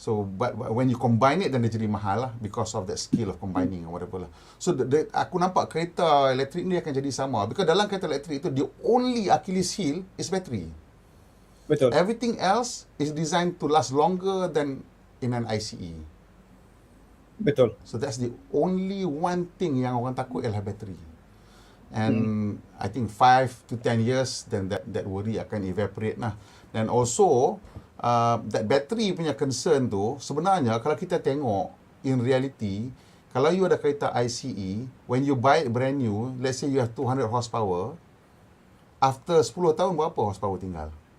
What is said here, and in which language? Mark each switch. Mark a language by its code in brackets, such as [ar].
[en] So but when you combine it, then [ms] dia jadi mahal lah, [en] because of that skill of combining or whatever lah. [ms] So aku nampak kereta elektrik ni akan jadi sama, because dalam kereta elektrik itu, [en] the only Achilles heel is battery. [ms] Betul. [en] Everything else is designed to last longer than in an ICE. [ms] Betul. [en] So that's the only one thing [ms] yang orang takut ialah [en] battery. And I think 5 to 10 years, then that worry akan evaporate lah. Dan also that battery punya concern tu, [ms] sebenarnya kalau kita tengok [en] in reality, [ms] kalau you ada kereta ICE, [en] when you buy it brand new, let's say you have 200 horsepower, after 10 [ms] tahun berapa horsepower tinggal?